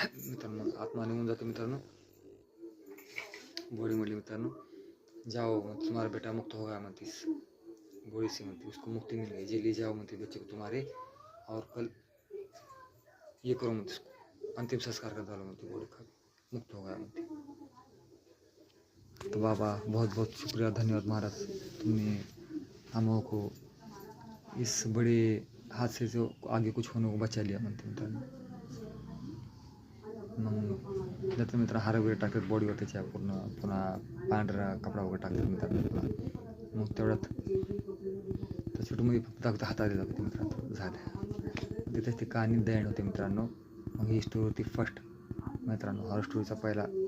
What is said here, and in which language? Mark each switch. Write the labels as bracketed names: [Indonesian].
[Marathi] मित्रांनो आत्मा निघून जाते मित्रांनो बॉडीमधली. [Hindi] मित्रांनो जाओ तुम्हारा बेटा मुक्त होगा [Marathi] म्हणतीस [Hindi] बॉडी से [Marathi] म्हणते. [Hindi] उसको मुक्ति मिल गई, जे ले जाओ [Marathi] म्हणते [Hindi] बच्चे को तुम्हारे, और कल ये करो म्हणते, उसको अंतिम संस्कार कर डालो म्हणते. बॉडी का मुक्त हो गया [Marathi] म्हणते. [Hindi] तो बाबा बहुत बहुत शुक्रिया, धन्यवाद महाराज, तुमने हम लोगों को इस बड़े हादसे से आगे कुछ होने को बचा लिया [Marathi] म्हणते मित्रांनो. मग त्याचं मित्र हार वगैरे टाकतात बॉडीवर त्याच्या पूर्ण, पुन्हा पांढरा कपडा वगैरे टाकतात मित्रांनो. पुन्हा मग तेवढ्यात त्या छोटूमध्ये फक्त दाखवते हातात दाखवते मित्रांनो झालं. तिथेच ती कहाणी द एंड होते मित्रांनो. मग ही स्टोरी होती फर्स्ट मित्रांनो, हॉरर स्टोरीचा पहिला